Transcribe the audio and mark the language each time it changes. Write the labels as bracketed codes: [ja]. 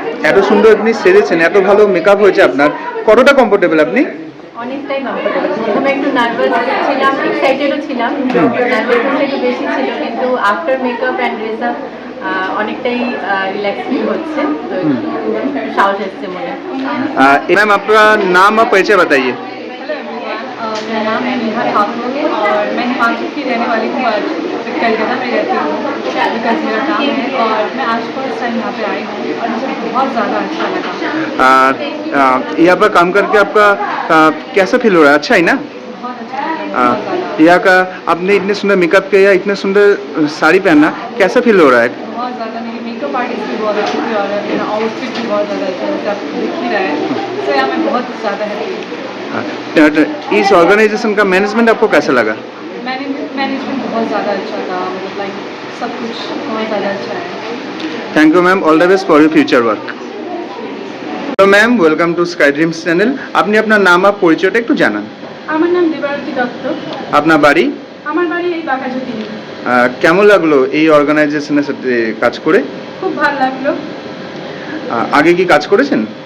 [bn] এত সুন্দর আপনি সেজেছেন, এত ভালো মেকআপ হয়েছে আপনার, কতটা কমফোর্টেবল আপনি? অনেকটাই কমফোর্টেবল। প্রথমে একটু নার্ভাস ছিলাম, এক্সাইটেডও ছিলাম, নার্ভাসনেসটা একটু বেশি ছিল, কিন্তু after makeup and dress up অনেকটাই রিল্যাক্স ফিল হচ্ছে, তো একটু সাহস এসছে মনে। [hi] मैम आपका नाम और परिचय बताइए। मेरा नाम नेहा ठाकुर है और मैं हिमाचल की रहने वाली हूँ, और कलकत्ता में रहती हूँ बिकॉज मेरा काम है, और मैं आज फर्स्ट टाइम यहाँ पे आई हूँ और मुझे बहुत ज़्यादा अच्छा लगा। यहाँ पर काम करके आपका कैसा फील हो रहा है? अच्छा है ना? बहुत अच्छा लगा, बहुत ज़्यादा यहाँ का आपने इतने सुंदर मेकअप किया, इतने सुंदर साड़ी पहना, कैसा फील हो रहा है? बहुत ज़्यादा। मेरी मेकअप आर्टिस्ट भी बहुत अच्छी थी और मेरा आउटफिट भी बहुत ज़्यादा अच्छा है, जैसे आप देख ही रहे हैं। तो यहाँ मैं बहुत ज़्यादा हैप्पी। इस ऑर्गेनाइजेशन का मैनेजमेंट आपको कैसा लगा? मैनेजमेंट बहुत ज़्यादा अच्छा था, मतलब लाइक सब कुछ बहुत ज़्यादा अच्छा है। [en] Thank you ma'am, all the best for your future work. [bn] Hello ma'am, welcome to sky dreams channel. আপনি আপনার নাম আর পরিচয়টা একটু জানান। আমার নাম দেবারতী দত্ত, আপনার বাড়ি? আমার বাড়ি এই বাঘাযতীন। কেমন লাগলো এই অর্গানাইজেশনের সাথে কাজ করে? খুব ভালো লাগলো। আগে কি কাজ করেছেন?